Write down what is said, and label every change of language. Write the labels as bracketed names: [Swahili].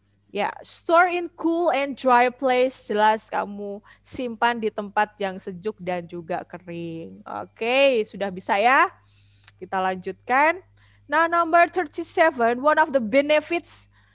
[English] Ya, store in cool and dry place. [Indonesian] Jelas kamu simpan di tempat yang sejuk dan juga kering. Oke, sudah bisa ya? Kita lanjutkan. [English] Nah, number 37, one of the benefits.